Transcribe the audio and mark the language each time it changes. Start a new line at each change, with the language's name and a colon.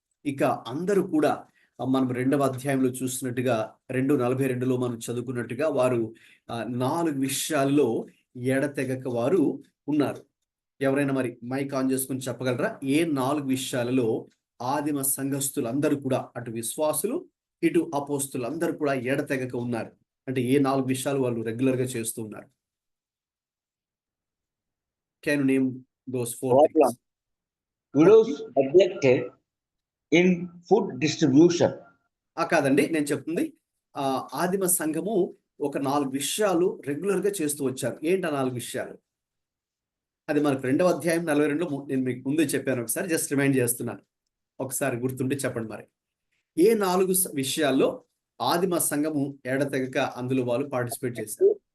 Telugu: ఇక అందరూ కూడా మనం 2వ అధ్యాయంలో చూసినట్టుగా 2:42లో మనం చదువుకున్నట్టుగా వారు 4 విషయాల్లో ఎడతెగక వారు ఉన్నారు. ఎవరైనా మరి మైక్ ఆన్ చేసుకుని చెప్పగలరా? ఏ 4 విషయాలలో ఆదిమ సంఘస్థులందరూ కూడా, అటు విశ్వాసులు ఇటు అపోస్తులు అందరూ కూడా ఎడతెగక ఉన్నారు? అంటే ఏ 4 విషయాలు వాళ్ళు రెగ్యులర్ గా చేస్తూ ఉన్నారు?
English: Can you name those 4 things? Widows neglected in food distribution.
Telugu: కాదండి, నేను చెప్తుంది ఆదిమ సంఘము ఒక 4 విషయాలు రెగ్యులర్ గా చేస్తూ వచ్చారు. ఏంటి ఆ 4 విషయాలు? అది మనకు 2వ అధ్యాయం 42లో నేను మీకు ముందే చెప్పాను. ఒకసారి జస్ట్ రిమైండ్ చేస్తున్నాను, ఒకసారి గుర్తుంటే చెప్పండి. మరి ఏ 4 విషయాల్లో ఆదిమ సంఘము ఎడతెగక అందులో వాళ్ళు పార్టిసిపేట్ చేశారు?